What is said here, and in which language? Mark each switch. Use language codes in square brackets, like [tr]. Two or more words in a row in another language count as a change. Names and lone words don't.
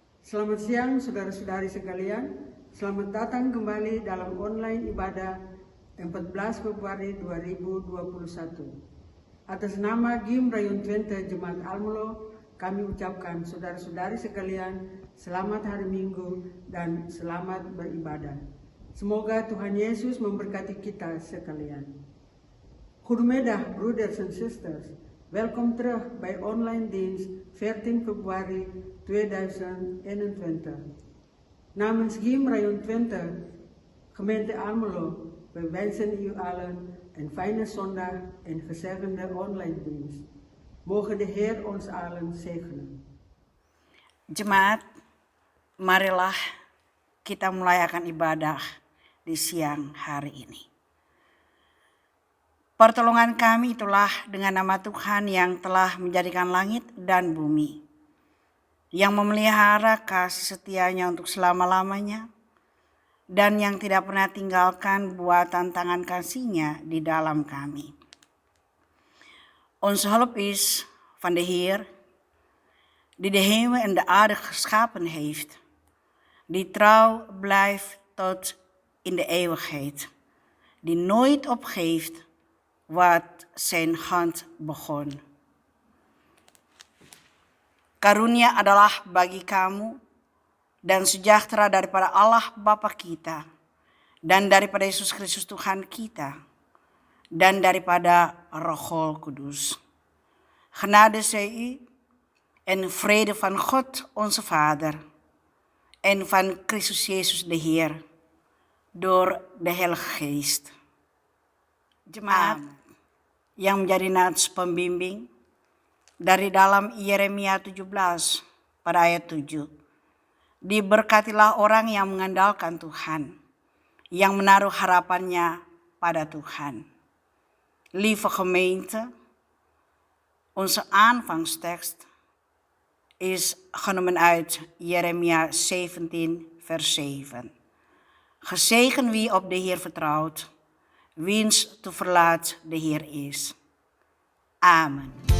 [id] Selamat siang saudara-saudari sekalian. Selamat datang kembali dalam online ibadah 14 Februari 2021. Atas nama GIM Rayon Twente Jemaat Almelo, kami ucapkan saudara-saudari sekalian selamat hari Minggu dan selamat beribadah. Semoga Tuhan Yesus memberkati kita sekalian. [nl] Goedemiddag broeders en sisters. Welkom terug bij online dienst 14 Februari 2021. Namens GIM Rayon Twente, gemeente Almelo, we wensen u allen een fijne zondag en gezegende online dienst. Mogen de Heer ons allen zegenen. [id] Jemaat, marilah kita mulai akan ibadah di siang hari ini. Pertolongan kami itulah dengan nama Tuhan yang telah menjadikan langit dan bumi, yang memelihara kasih setianya untuk selama-lamanya, dan yang tidak pernah tinggalkan buatan tangan kasihnya di dalam kami. [nl] Onze hulp is van de Heer, die de hemel en de aarde geschapen heeft, die trouw blijft tot in de eeuwigheid, die nooit opgeeft wat zijn hand begon. [id] Karunia adalah bagi kamu dan sejahtera daripada Allah Bapa kita dan daripada Yesus Kristus Tuhan kita dan daripada Roh Kudus. [nl] Genade zij u en vrede van God onze Vader en van Christus Jezus de Heer door de Heilige Geest. [id] Jemaat yang menjadi nats pembimbing dari dalam Yeremia 17 pada ayat 7. Diberkatilah orang yang mengandalkan Tuhan, yang menaruh harapannya pada Tuhan. [nl] Lieve gemeente, onze aanvangstekst is genomen uit Jeremia 17 vers 7. Gezegend wie op de Heer vertrouwt, wiens toeverlaat de Heer is. Amen.